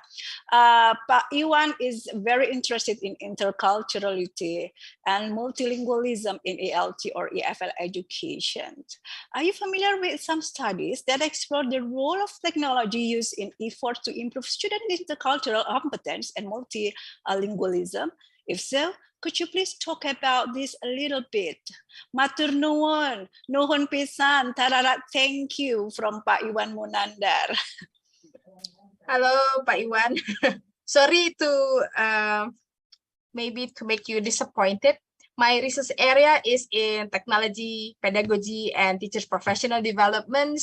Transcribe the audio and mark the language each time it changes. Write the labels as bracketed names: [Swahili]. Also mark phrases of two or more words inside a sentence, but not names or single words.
[English] Pak Iwan is very interested in interculturality and multilingualism in ELT or EFL education. Are you familiar with some studies that explore the role of technology used in effort to improve student intercultural competence and multilingualism? If so, could you please talk about this a little bit? [Javanese] Matur nuwun, [Sundanese] nuhun pisan, [English] tararat thank you from Pak Iwan Munandar. Hello, Pak Iwan. Sorry to maybe to make you disappointed. My research area is in technology, pedagogy, and teachers' professional development.